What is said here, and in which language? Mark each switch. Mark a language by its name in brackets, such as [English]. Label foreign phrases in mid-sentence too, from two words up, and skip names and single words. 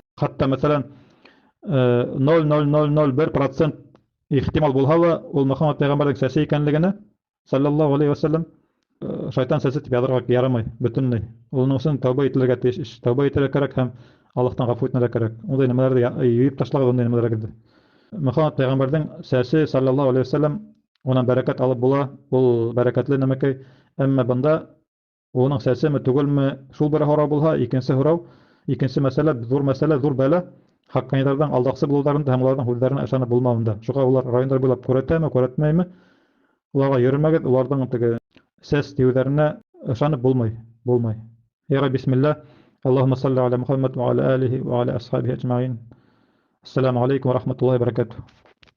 [Tatar] Хатта мәсәлән 0,0001% ихтимал булһа ла, ул Мөхәммәд пәйгамбәрнең сәсе икәнлегенә, [Arabic] صلى الله عليه وسلم, [Tatar] шайтан сәсе дип язарга ярамый бөтенләй. Уның өчен тәүбә ителергә тиеш, тәүбә итәргә кирәк һәм Аллаһтан гафу итәргә кирәк. Ундай нәмәләрне юып ташлагыз, ундай нәмәләргә. Мөхәммәд пәйгамбәрнең сәсе, [Arabic] صلى الله عليه وسلم, [Tatar] унан бәрәкәт алып була, ул бәрәкәтле нәмәкәй. Әмма бында уның сәсеме түгелме, шул бер һорау булһа, икенче һорау, икенче мәсьәлә, зур бәла, хакканилардан алдаксы булуларында һәм уларның һүзләренә ышанып булмавында. Шуга улар райондар буйлап күрәтәме, күрәтмәйме? Уларга йөрмәгез, уларның теге сәс тиюләренә ышанып булмай. [Arabic] يا بسم الله. اللهم صل على محمد وعلى آله وعلى أصحابه أجمعين. السلام عليكم ورحمة الله وبركاته.